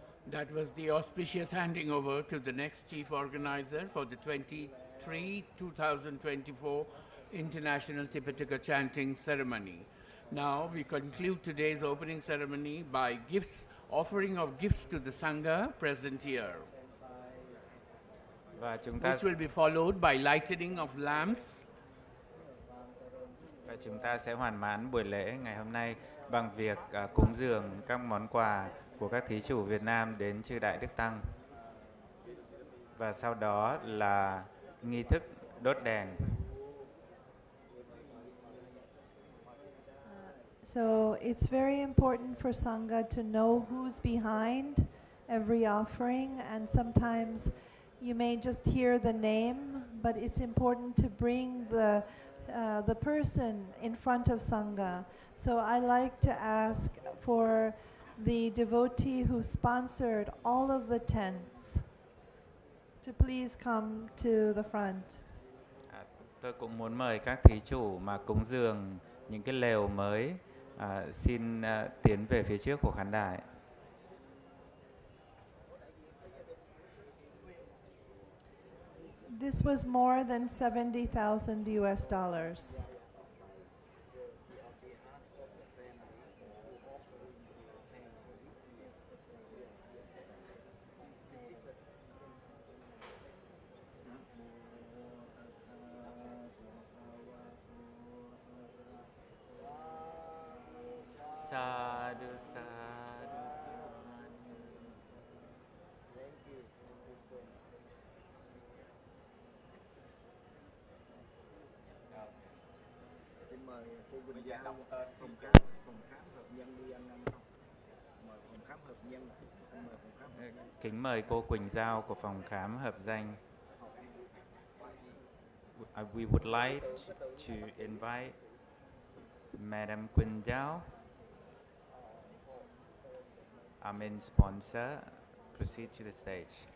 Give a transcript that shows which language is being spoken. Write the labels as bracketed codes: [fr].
[en] That was the auspicious handing over to the next chief organizer for the 2024 International Tipitaka Chanting Ceremony. Now we conclude today's opening ceremony by offering of gifts to the Sangha present here, which will be followed by lightening of lamps. [vi] Và chúng ta sẽ hoàn mãn buổi lễ ngày hôm nay bằng việc cúng dường các món quà của các thí chủ Việt Nam đến chư Đại Đức Tăng. Và sau đó là nghi thức đốt đèn. [en] So it's very important for Sangha to know who's behind every offering, and sometimes you may just hear the name, but it's important to bring the person in front of Sangha. So I like to ask for the devotee who sponsored all of the tents to please come to the front. [vi] Tôi cũng muốn mời các thí chủ mà cúng dường những cái lều mới xin tiến về phía trước của khán đài. [en] This was more than $70,000 US. [pi] Sadhu, sadhu, [vi] Xin mời cô Quỳnh Giao phòng khám hợp nhân đi ăn không? Mời phòng khám hợp nhân. Mời phòng khám hợp nhân. Kính mời cô Quỳnh Giao của phòng khám hợp danh. [en] We would like to invite Madam Quỳnh Giao, our main sponsor, proceed to the stage.